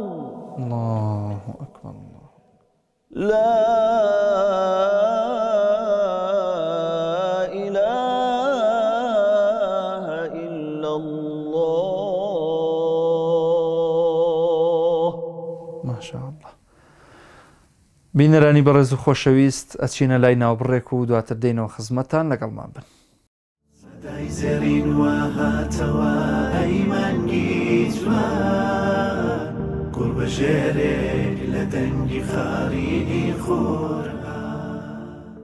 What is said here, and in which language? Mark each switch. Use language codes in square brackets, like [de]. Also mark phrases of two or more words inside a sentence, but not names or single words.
[ar] الله أكبر الله. لا إله إلا الله ما شاء الله. [ckb] بینەرانی بەڕێز و خۆشەویست ئەچینە لای ناوبڕێک و دواتر دێنەوە خزمەتان لەگەڵمان بن. سەدای زەرین وە هاتەوە ئەیمانگی جوان گوڵبەژێرێک لە دەنگی خارینی خۆرهات.